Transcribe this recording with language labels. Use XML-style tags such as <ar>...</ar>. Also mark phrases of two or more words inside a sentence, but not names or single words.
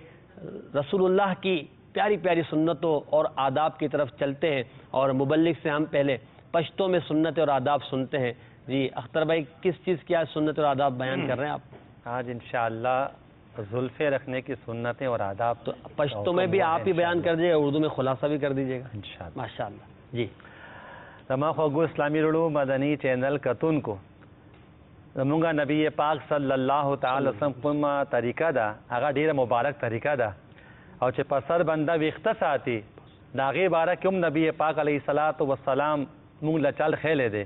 <ur>آئیے رسول اللہ کی پیاری پیاری سنتوں اور آداب کی طرف چلتے ہیں، اور مبلغ سے ہم پہلے پشتوں میں سنت اور آداب سنتے ہیں۔ جی اختر بھائی، کس چیز کی آج سنت اور آداب بیان کر رہے ہیں آپ؟ آج</ur> <ar>انشاءاللہ</ar> <ur>زلفے رکھنے کی سنتیں اور آداب تو پشتوں میں بھی آپ ہی بیان کر دیجیے گا، اردو میں خلاصہ بھی کر دیجیے گا</ur> <ar>انشاءاللہ۔ ماشاءاللہ</ar> <ur>جی۔</ur> <ps>زما خوږو اسلامی رړو مدني چینل کتونکو، زمونږ نبی پاک</ps> <ar>صلی الله تعالی وسلم</ar> <ps>کومه طریقه ده هغه ډیره مبارک طریقه ده، او چې په سر بنده ویښته ساتي د هغې باره کې هم نبی پاک</ps> <ar>علیه الصلاۃ والسلام</ar> <ps>مونږ له چل ښیلی دی.</ps>